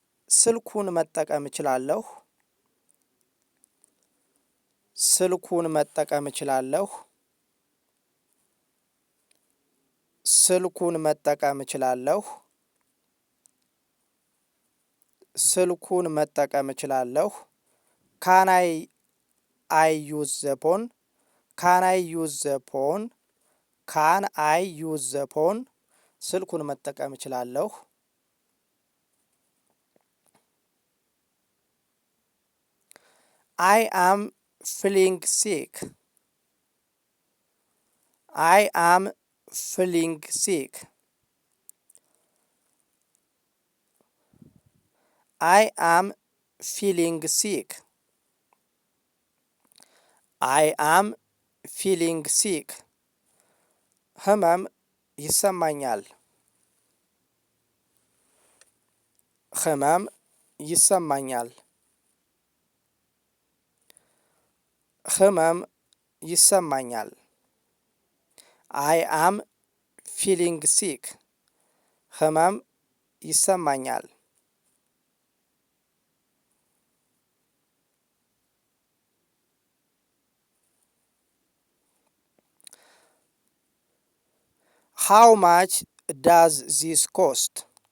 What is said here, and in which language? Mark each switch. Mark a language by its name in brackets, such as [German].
[Amharic] ስልኩን መጠቀም እችላለሁ። ስልኩን መጠቀም እችላለሁ። ስልኩን መጠቀም እችላለሁ። ስልኩን መጠቀም እችላለሁ። [English] Can I use the phone? Can I use the phone? Can I use the phone? [Amharic] ስልኩን መጠቀም እችላለሁ። [English] I am feeling sick. I am feeling sick. I am feeling sick. I am feeling sick. [Amharic] ህመም ይሰማኛል። ህመም ይሰማኛል። ህመም ይሰማኛል። [English] I am feeling sick. [Amharic] ህመም ይሰማኛል። [English] How much does this cost?